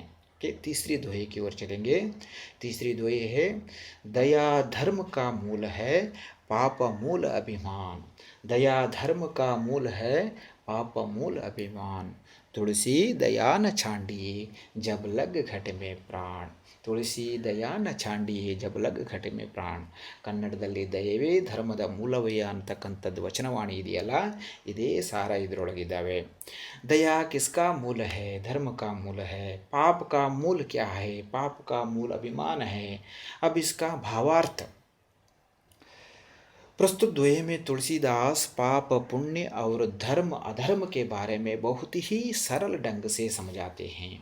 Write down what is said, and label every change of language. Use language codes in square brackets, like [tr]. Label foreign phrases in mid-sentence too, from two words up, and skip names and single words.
[hi] के तीसरी दोहे की ओर चलेंगे। तीसरी दोहे है, दया धर्म का मूल है, पाप मूल अभिमान। दया धर्म का मूल है, पाप मूल अभिमान। तुलसी दया न छांडिए जब लग घट में प्राण। तुलसी दया न चांडिये जब लग घटे में प्राण. [kn] ಕನ್ನಡದಲ್ಲಿ ದಯವೇ ಧರ್ಮದ ಮೂಲವೇ ಅಂತಕ್ಕಂಥದ್ದು ವಚನವಾಣಿ ಇದೆಯಲ್ಲ, ಇದೇ ಸಾರ ಇದರೊಳಗಿದ್ದಾವೆ. [hi] दया किसका मूल है? धर्म का मूल है। पाप का मूल क्या है? पाप का मूल अभिमान है। अब इसका भावार्थ, प्रस्तुत दोहे में तुलसीदास पाप पुण्य और धर्म अधर्म के बारे में बहुत ही सरल ढंग से समझाते हैं।